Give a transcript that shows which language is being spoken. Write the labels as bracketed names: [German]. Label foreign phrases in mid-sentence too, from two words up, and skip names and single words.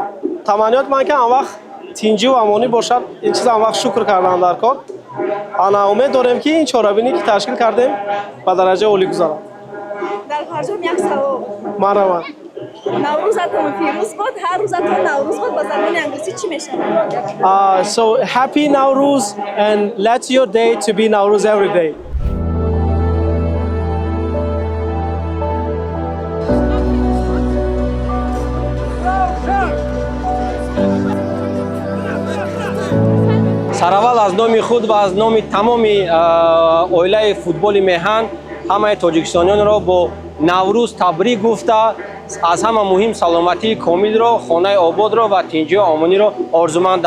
[Tajik] таманниёт ман ки ан вақт тинҷиву амонӣ бошад, ин чиз ан вақт шукр кардан дар кор. умед дорем ки ин чорабинӣ ки ташкил кардем ба дараҷаи олӣ гузарад. дар ҳарҷом як савол. марҳамат. наврӯзатон пирӯз бод, ҳар рӯзатон наврӯз бод ба забони англисӣ чӣ мешавад? [English] So happy Nowruz and let your day to be Nowruz every day. [Tajik] сараввал аз номи худ ва аз номи тамоми оилаи футболи меҳан ҳамаи тоҷикистонёнро бо наврӯз табрик гуфта, аз ҳама муҳим саломатии комилро, хонаи ободро ва тинҷию омониро орзумандам.